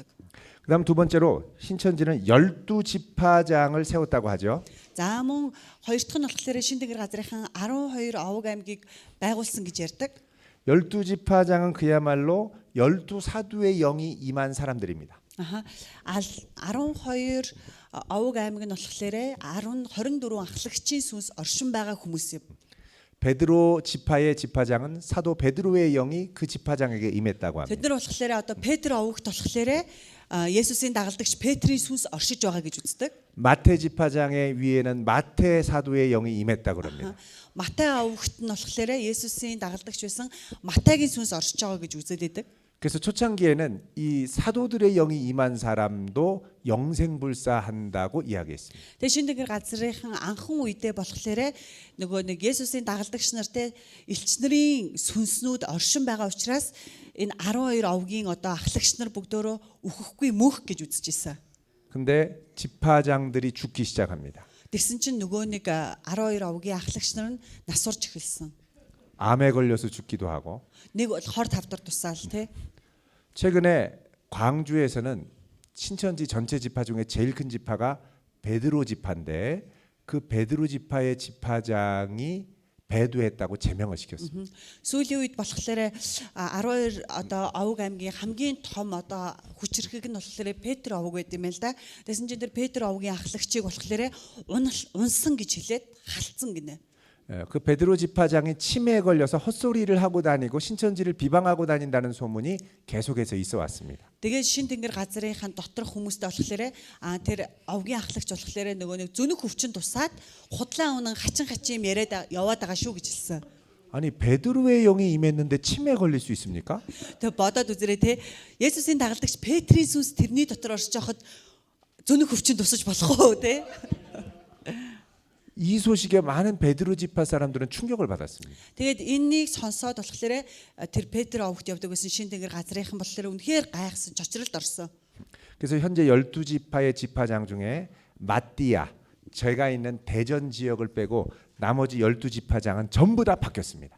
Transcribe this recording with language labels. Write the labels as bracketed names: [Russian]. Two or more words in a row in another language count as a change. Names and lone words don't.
[Korean] 그다음 두 번째로 신천지는 12지파장을 세웠다고 하죠. [Mongolian] За мөн хоёр дахь нь болохоор шин тэнгэр газрынхан 12 овог аймгийг байгуулсан гэж ярьдаг. [Korean] 12지파장은 그야말로 12사도의 영이 임한 사람들입니다. [Mongolian] 12 овог аймаг нь болохоор 24 ахлагчийн сүнс оршин байгаа хүмүүс юм. [Korean] 베드로 지파의 지파장은 사도 베드로의 영이 그 지파장에게 임했다고 합니다. [Mongolian] Тэд нар болохоор одоо Петр овогт болохоор Есүсийн дагалдагч Петрийн сүнс оршиж байгаа гэж үздэг. [Korean] 마태 지파장의 위에는 마태 사도의 영이 임했다고 합니다. [Mongolian] Матай овогт нь болохоор Есүсийн дагалдагч байсан Матайгийн сүнс оршиж байгаа гэж үздэг. [Korean] 그래서 초창기에는 이 사도들의 영이 임한 사람도 영생불사한다고 이야기했습니다. [Mongolian] Тэгээ шин тэнгэр газрынхан анхан үедээ болохоор нөгөө нэг Есүсийн дагалдагч нартай элч нарын сүнснүүд оршин байгаа учраас энэ 12 овгийн одоо ахлагч нар бүгдөө үхэхгүй мөнх гэж үзэж ирсэн. [Korean] 근데 지파장들이 죽기 시작합니다. [Mongolian] Тэгсэн чинь нөгөө нэг 12 овгийн ахлагч нар нь насурж эхэлсэн. [Korean] 암에 걸려서 죽기도 하고. [Mongolian] Нэг бол хор тавдар тусаал тий. [Korean] 최근에 광주에서는 신천지 전체 지파 중에 제일 큰 지파가 베드로 지파인데 그 베드로 지파의 지파장이 배도했다고 제명을 시켰습니다. [Mongolian] Сүүлийн үед болохоор 12 одоо овог аймгийн хамгийн том одоо хүчирхэг нь болохоор Петр овог байт юм л да. Тэсэн чинь тэр Петр овгийн ахлагчийг болохоор унсан гэж хэлээд халцсан гинэ. [Korean] 그 베드로 지파장이 치매에 걸려서 헛소리를 하고 다니고 신천지를 비방하고 다닌다는 소문이 계속해서 있어 왔습니다. [Mongolian] Тэгээд шин тэнгэр газрынхан доторх хүмүүстэй болохоор тэр овгийн ахлагч болохоор нөгөө нэг зөнөх өвчин тусаад худлаа унан хачин яриад яваад байгаа шүү гэж хэлсэн. [Korean] 아니 베드로의 영이 임했는데 치매에 걸릴 수 있습니까? [Mongolian] Тэгээд бодоод үзээрэй те. Есүсийн дагалдагч Петрийн сүнс тэрний дотор оршиж байхад зөнөх өвчин тусаж болох уу те? [Korean] 이 소식에 많은 베드로 지파 사람들은 충격을 받았습니다. [Mongolian] Тэгээд энэнийг сонсоод болохоор тэр Петр овогт явдаг байсан шин тэнгэр газрынхан болохоор үнэхээр гайхсан, чочролд орсон. [Korean] 그래서 현재 12지파의 지파장 중에 마띠아, 제가 있는 대전 지역을 빼고 나머지 12지파장은 전부 다 바뀌었습니다.